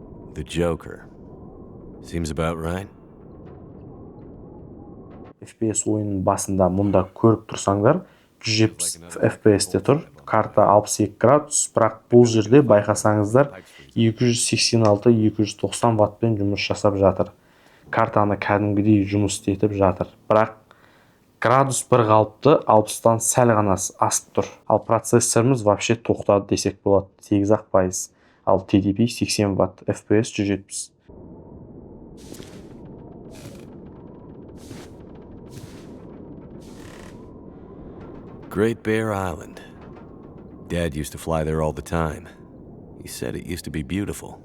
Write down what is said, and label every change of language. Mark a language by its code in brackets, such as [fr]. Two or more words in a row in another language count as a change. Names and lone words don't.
[en] The Joker. Seems about right. [kk] FPS ойынның басында мұнда көріп тұрсаңдар 170 FPS-те тұр. Карта 62 градус, бірақ бұл жерде байқасаңыздар 286-290 ваттпен жұмыс жасап жатыр. Картаны кәдімгідей жұмыс істетіп жатыр. Бірақ градус бір қалыпты, 60-тан сәл ғана асып тұр. Ал процессорымыз вообще тоқтады десек болады, 8%. Ал TDP 80 ватт, FPS 170. [en] Great Bear Island. Dad used to fly there all the time. He said it used to be beautiful.